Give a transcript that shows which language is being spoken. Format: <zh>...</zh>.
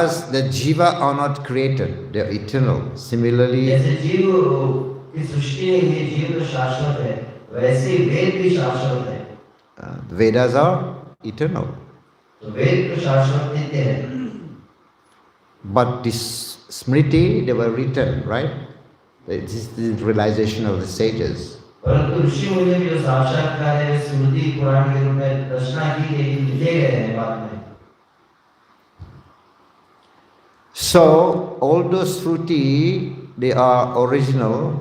<en>the jiva are not created, they are eternal. Similarly,</en> <hi>जैसे जीव की सृष्टि नहीं है, जीव तो शाश्वत है, वैसे ही वेद भी शाश्वत है।</hi> <en>the Vedas are eternal.</en> <hi>तो वेद तो शाश्वत नित्य है।</hi> <en>But this Smriti, they were written, right? This is the realization of the sages.</en> <hi>परंतु ऋषि मुनि भी जो साक्षात्कार है, स्मृति पुराण के रूप में रचना की गई, लिखे गए हैं बाद में।</hi> <en>So all those Shruti, they are original.</en>